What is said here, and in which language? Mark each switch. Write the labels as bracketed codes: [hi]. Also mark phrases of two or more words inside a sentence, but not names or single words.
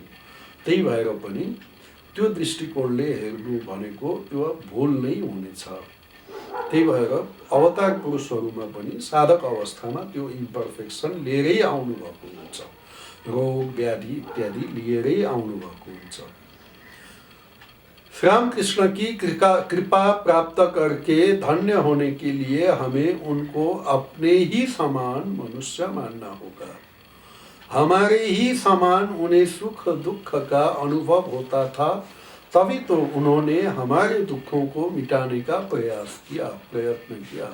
[ne] त्यही भएर पनि त्यो दृष्टिकोणले हेर्नु भनेको त्यो भुल नै हुनेछ। त्यही भएर अवतार पुरुषहरूमा पनि साधक अवस्थामा त्यो इम्पर्फेक्सन लिएरै आउनुभएको हुन्छ, रोग व्याधि इत्यादि लिएरै आउनुभएको हुन्छ। [hi] श्री राम कृष्ण की कृपा प्राप्त करके धन्य होने के लिए हमें उनको अपने ही समान मनुष्य मानना होगा। हमारे ही समान उन्हें सुख दुख का अनुभव होता था, तभी तो उन्होंने हमारे दुखों को मिटाने का प्रयत्न किया।